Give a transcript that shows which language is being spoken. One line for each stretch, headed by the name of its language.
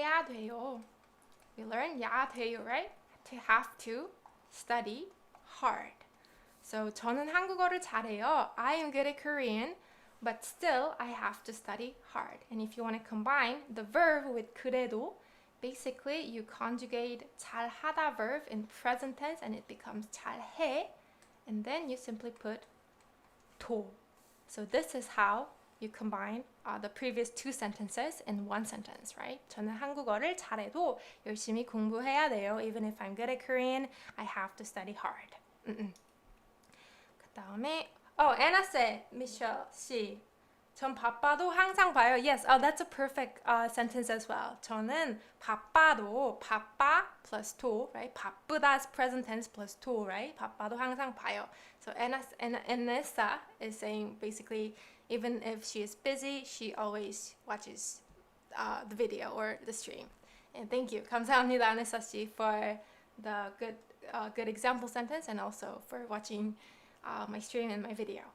English: We learn 야 돼요, right? To have to study hard.
Korean: So 저는 한국어를 잘해요.
English: I am good at Korean, but still I have to study hard. And if you want to combine the verb with 그래도, basically you conjugate 잘하다 verb in present tense and it becomes 잘해, and then you simply put 도. So this is how you combine the previous two sentences in one sentence, right?
Korean: 저는 한국어를 잘해도 열심히 공부해야 돼요.
English: Even if I'm good at Korean, I have to study hard.
Korean: 그 다음에 Anna said, Michelle 씨, 전 바빠도 항상 봐요.
English: Yes, that's a perfect sentence as well.
Korean: 저는 바빠도, 바빠 plus 도, right?
English: 바쁘다 is present tense plus 도, right?
Korean: 바빠도 항상 봐요.
English: So Anessa is saying basically, even if she is busy, she always watches the video or the stream. And thank you. 감사합니다, Anessa 씨, for the good example sentence and also for watching my stream and my video.